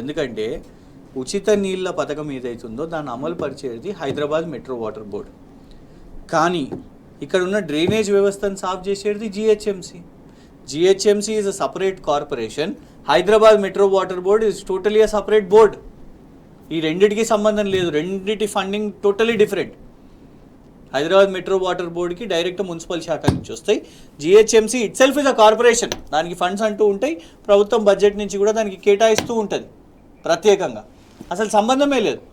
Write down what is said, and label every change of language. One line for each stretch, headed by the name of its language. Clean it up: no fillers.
Telugu: ఎందుకంటే ఉచిత నీళ్ళ పథకం ఏదైతుందో దాన్ని అమలు పరిచేది హైదరాబాద్ మెట్రో వాటర్ బోర్డు. కానీ ఇక్కడ ఉన్న డ్రైనేజ్ వ్యవస్థను సాఫ్ చేసేది GHMC.
English: GHMC is a separate corporation. Hyderabad Metro Water Board is totally a separate board.
Telugu: ఈ రెండిటికి సంబంధం లేదు, రెండిటి funding totally different. Hyderabad metro water బోర్డుకి డైరెక్ట్ మున్సిపల్ శాఖ నుంచి వస్తాయి. GHMC
English: itself is a corporation,
Telugu: దానికి ఫండ్స్ అంటూ ఉంటాయి, ప్రభుత్వం బడ్జెట్ నుంచి కూడా దానికి కేటాయిస్తూ ఉంటుంది ప్రత్యేకంగా. అసలు సంబంధమే లేదు.